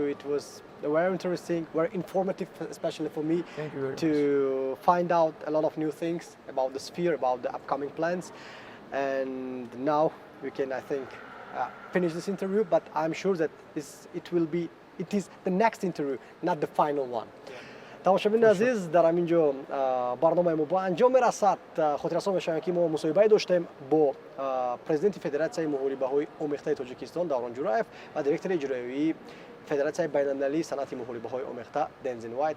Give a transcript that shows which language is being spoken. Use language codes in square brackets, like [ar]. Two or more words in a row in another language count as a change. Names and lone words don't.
[en] It was very interesting, very informative, especially for me, Thank you very to find out a lot of new things about the sphere, about the upcoming plans. And now we can, I think, finish this interview, but I'm sure that it is the next interview, not the final one. [tg] тамошобини азиз, дар ҳаминҷо барномаи мо ба анҷом мерасад. хотиррасон мешавем ки мо мусоҳибае доштем бо президенти федератсияи муҳорибаҳои омехтаи Тоҷикистон Даврон Juraev ва директори иҷроиявии федератсияи байналмилалии санъати муҳорибаҳои омехта Densign.